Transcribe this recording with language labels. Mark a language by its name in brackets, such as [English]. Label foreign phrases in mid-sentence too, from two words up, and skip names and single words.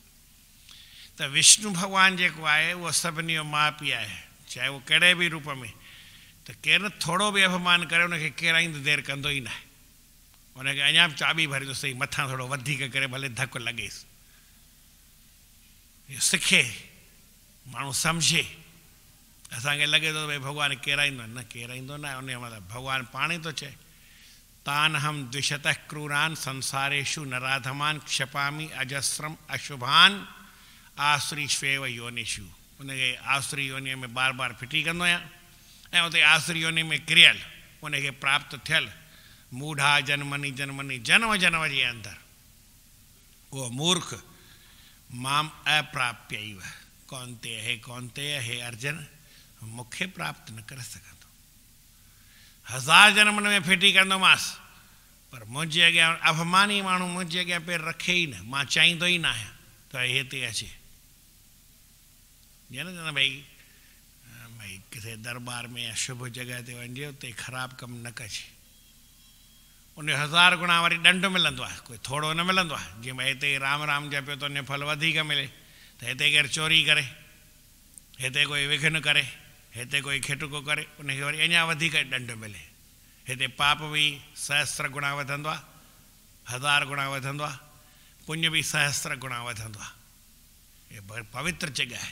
[Sindhi] त विष्णु भॻवानु जेको आहे उहो सभिनी जो माउ पीउ आहे चाहे उहो कहिड़े बि रूप में त केरु थोरो बि अपमान करे उनखे केराईंदो देरि कंदो ई न आहे उनखे अञा बि चाॿी भरींदो सही मथां थोरो वधीक करे भले धकु लॻेसि इहो सिखे माण्हू सम्झे। असांखे लॻे थो भई भॻवानु केराईंदो न केराईंदो न उन जो मतिलबु भॻवानु पाण ई थो चए [Sanskrit] तान हम द्विशतः क्रूरान संसारेषु नराधमान क्षपामि अजस्रम अशुभान आसुरीष्वेव योनिषु [Sindhi] उनखे आसुरी योनीअ में बार बार फिटी कंदो आहियां ऐं उते आसुरी योनी में किरियल उनखे प्राप्त थियल [Sanskrit] मूढ़ा जन्मनि जन्मनि [Sindhi] जन्म जन्म जे अंदरि उहो मूर्ख [Sanskrit] माम अप्राप्य कौन्ते [Sindhi] हे अर्जुन मूंखे प्राप्त न करे सघंदो 1000 जन्मनि में फिटी कंदोमांसि पर मुंहिंजे अॻियां अभिमानी माण्हू मुंहिंजे अॻियां पेर रखे ई न मां चाहींदो ई न आहियां त हिते अचे जीअं न चवंदा भई किथे दरबार में या शुभ जॻह ते वञिजे उते ख़राबु कमु न कजे उन 1000 गुणा वरी ॾंड मिलंदो आहे कोई थोरो न मिलंदो आहे जीअं भई हिते राम राम जपियो त उन फल वधीक मिले त हिते केरु चोरी करे हिते कोई विघ्न करे हिते कोई खिटको करे उनखे वरी अञा वधीक ॾंड मिले हिते पाप बि 1000 गुणा वधंदो आहे 1000 गुणा वधंदो आहे पुण्य बि 1000 गुणा वधंदो आहे इहा पवित्र जॻह आहे।